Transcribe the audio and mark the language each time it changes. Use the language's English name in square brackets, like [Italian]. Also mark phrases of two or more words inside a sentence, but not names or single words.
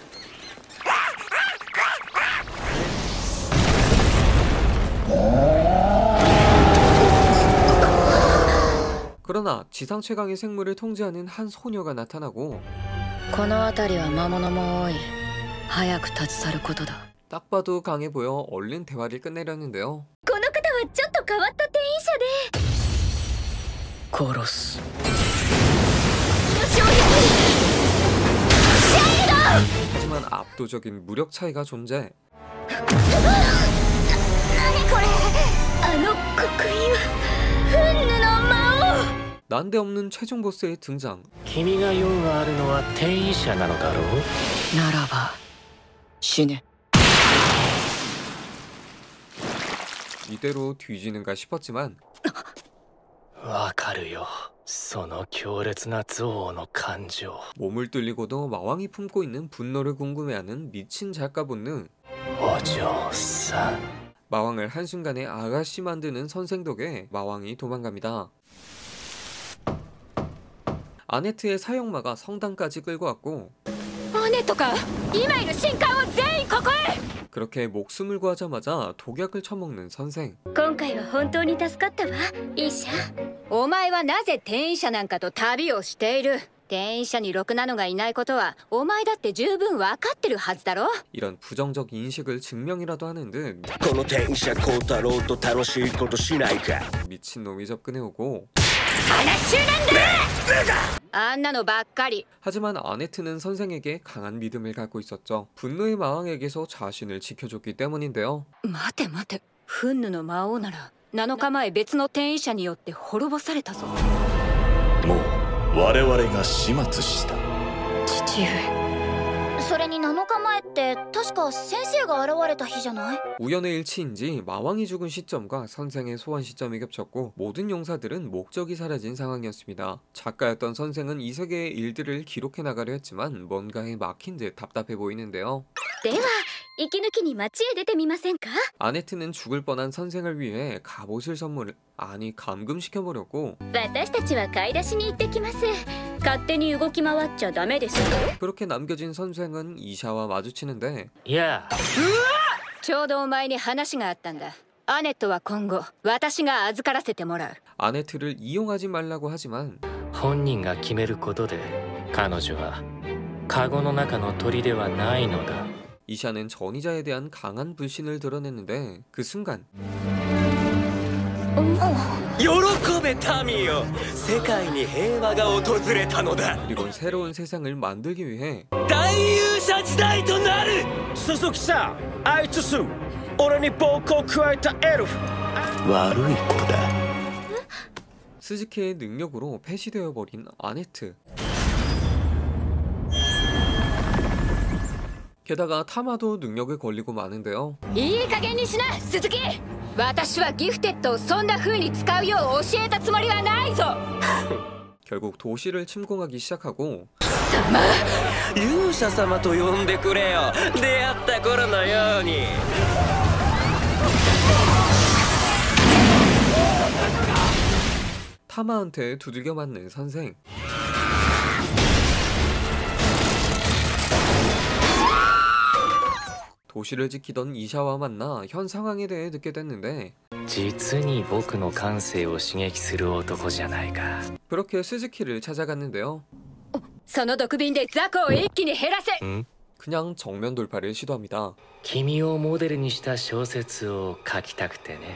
[Korean] 그러나 지상 최강의 생물을 통제하는 한 소녀가 나타나고 [Japanese] この辺りは魔物も多い早く立ち去ることだ [Korean] 딱 봐도 강해 보여 얼른 대화를 끝내려는데요. [Japanese] この方はちょっと変わった店員者で殺す [Korean] 하지만 압도적인 무력 차이가 존재. [Japanese] 何これあの刻印は憤怒の魔王 [Korean] 난데없는 최종 보스의 등장. [Japanese] 君が用があるのは転移者なのだろうならば死ね [Korean] 이대로 뒤지는가 싶었지만 [Japanese] わかるよその強烈な憎悪の感情 [Korean] 몸을 뚫리고도 마왕이 품고 있는 분노를 궁금해하는 미친 작가 본능. [Japanese] お嬢さん [Korean] 마왕을 한순간에 아가씨 만드는 선생 덕에 마왕이 도망갑니다. 아네트의 사형마가 성당까지 끌고 왔고 [Japanese] アネとか今いる神官を全員ここへ [Korean] 그렇게 목숨을 구하자마자 독약을 처먹는 선생. [Japanese] 今回は本当に助かったわ医者お前はなぜ転移者なんかと旅をしている転移者にろくなのがいないことはお前だって十分分かってるはずだろ [Korean] 이런 부정적 인식을 증명이라도 하는 듯 [Japanese] この転写孝太郎と楽しいことしないか [Korean] 미친놈이 접근해오고 [Japanese] 話中なんだあんなのばっかり [Korean] 하지만 아네트는 선생에게 강한 믿음을 갖고 있었죠. 분노의 마왕에게서 자신을 지켜줬기 때문인데요. [Japanese] 待て待て憤怒の魔王なら7日前別の転移者によって滅ぼされたぞもう我々が始末した父上それに7日前ってって確か先生が現れた日じゃない？ [Korean] 우연의 일치인지 마왕이 죽은 시점과 선생의 소환 시점이 겹쳤고 모든 용사들은 목적이 사라진 상황이었습니다. 작가였던 선생은 이 세계의 일들을 기록해 나가려 했지만 뭔가에 막힌 듯 답답해 보이는데요. [Japanese] では息抜きに街へ出てみませんか？ [Korean] 아네트는 죽을 뻔한 선생을 위해 갑옷을 감금시켜버렸고 [Japanese] 私たちは買い出しに行ってきます。勝手に動き回っちゃダメですよ。 [Korean] 그렇게 남겨진 선생은 이샤와 마주치는데 [Japanese] いやちょうどお前に話があったんだ。アネットは今後私が預からせてもらう。 [Korean] 아네트를 이용하지 말라고 하지만 [Japanese] 本人が決めることで彼女はカゴの中の鳥ではないのだ。 [Korean] 이샤는 전이자에 대한 강한 불신을 드러냈는데 그 순간 [Japanese] 喜べ民よ、世界に平和が訪れたのだ。 [Korean] 그리고 새로운 세상을 만들기 위해 [Japanese] 大勇者時代となる。鈴木さん、あいつす俺に暴行を加えたエルフ悪い子だ。 [Korean] 스즈키의 능력으로 폐시되어 버린 아네트. 게다가 타마도 능력에 걸리고 마는데요. [Japanese] いい加減にしな鈴木。私はギフテッドをそんな風に使うよう教えたつもりはないぞ。 [Korean] 결국 도시를 침공하기 시작하고 [Japanese] 勇者様と呼んでくれよ、出会った頃のように。 [Korean] 타마한테 두들겨 맞는 선생. 도시를 지키던 이샤와 만나 현 상황에 대해 듣게 됐는데 [Japanese] 実に僕の感性を刺激する男じゃないか。 [Korean] 그렇게 스즈키를 찾아갔는데요. [Japanese] その毒瓶で雑魚を一気に減らせ。 [Korean] 그냥 정면 돌파를 시도합니다. [Japanese] 君をモデルにした小説を書きたくてね。